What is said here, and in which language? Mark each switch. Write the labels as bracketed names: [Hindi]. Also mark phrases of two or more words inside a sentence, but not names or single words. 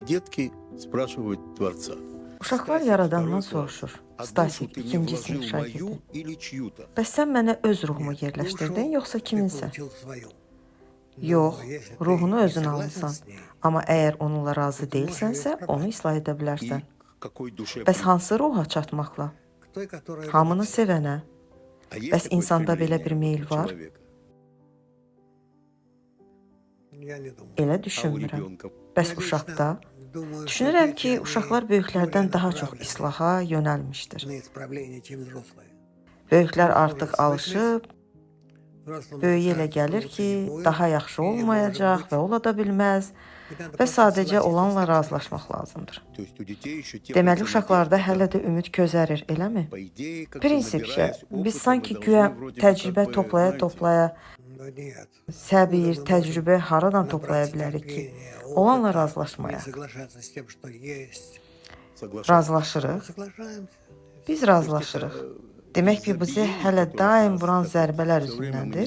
[Russian] Детки спрашивают Творца. [Azerbaijani] Uşaqlar yaradandan soruşur. [Russian] «А душу Stasik, ты мне [Azerbaijani] ikinci [Russian] вложил [Azerbaijani] sinif [Russian] мою [Azerbaijani] şagirdi. [Russian] или чью-то?» [Azerbaijani] Bəs sən mənə öz ruhumu yerləşdirdin, yoxsa kiminsə? Yox, ruhunu özün almısan. Amma əgər onunla razı deyilsənsə, onu islah edə [Russian] И [Azerbaijani] bilərsən. [Russian] какой душе [Azerbaijani] Bəs hansı ruha çatmaqla? Hamını sevənə. [Russian] А есть [Azerbaijani] Bəs [Russian] такое [Azerbaijani] insanda belə [Russian] стремление [Azerbaijani] bir meyl [Russian] у [Azerbaijani] var? [Russian] человека? [Azerbaijani] Elə [Russian] А у [Azerbaijani] düşünmürəm. [Russian] ребенка? [Azerbaijani] Bəs uşaqda? Düşünürəm ki, uşaqlar böyüklərdən daha çox islaha yönəlmişdir. Böyüklər artıq alışıb, böyüyə elə gəlir ki, daha yaxşı olmayacaq və ola da bilməz və sadəcə olanla razılaşmaq lazımdır. [Russian] То есть у детей еще [Azerbaijani] Deməli, [Russian] теплится [Azerbaijani] uşaqlarda [Russian] надежда. [Azerbaijani] hələ də ümid gözərir, eləmi? [Russian] По идее, как-то [Azerbaijani] Prinsipcə, [Russian] набираясь опыта, [Azerbaijani] biz [Russian] мы [Azerbaijani] sanki [Russian] должны [Azerbaijani] güya [Russian] вроде бы [Azerbaijani] təcrübə [Russian] как бы, знаете, [Azerbaijani] toplaya-toplaya, səbir, təcrübə haradan toplaya bilərik ki, olanla razılaşmayaq. [Russian] соглашаться. [Azerbaijani] Razılaşırıq. Biz razılaşırıq. Demək ki, bizi hələ daim vuran zərbələr üzündəndir.